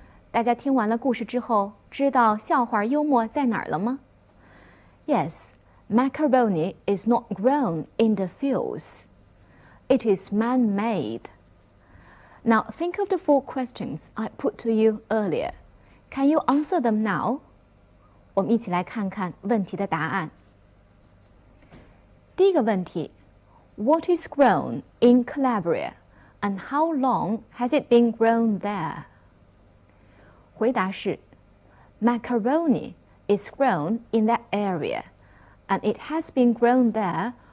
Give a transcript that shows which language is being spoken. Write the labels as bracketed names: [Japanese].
[Chinese] 大家听完了故事之后，知道笑话幽默在哪儿了吗？ [English] Yes, macaroni is not grown in the fields. It is man-made. Now think of the 4 questions I put to you earlier. Can you answer them now? [Chinese] 我们一起来看看问题的答案。第一个问题 [English] What is grown in Calabria, and how long has it been grown there? [Chinese] 回答是 [English] Macaroni is grown in that area, and it has been grown there